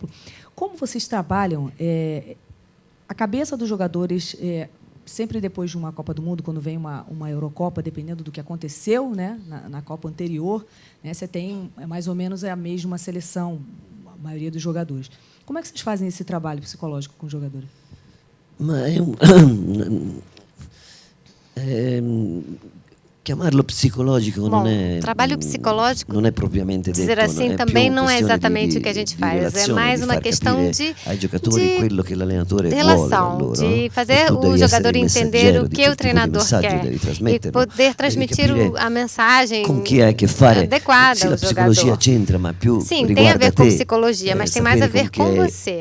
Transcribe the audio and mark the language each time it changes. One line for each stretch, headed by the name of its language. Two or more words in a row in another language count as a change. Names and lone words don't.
Portuguese: Como vocês trabalham a cabeça dos jogadores sempre depois de uma Copa do Mundo, quando vem uma Eurocopa, dependendo do que aconteceu, né, na Copa anterior, né, você tem mais ou menos a mesma seleção, a maioria dos jogadores. Como é que vocês fazem esse trabalho psicológico com os jogadores?
Italian: Chiamarlo psicologico non è
Portuguese: trabalho psicológico,
Italian: non è propriamente detto,
Portuguese: dizer assim também não é exatamente o que a gente faz, é mais uma questão de relação, de fazer o jogador entender o que o treinador quer e poder transmitir a mensagem adequada ao jogador. Sim, tem a ver com psicologia, mas tem mais a ver com você.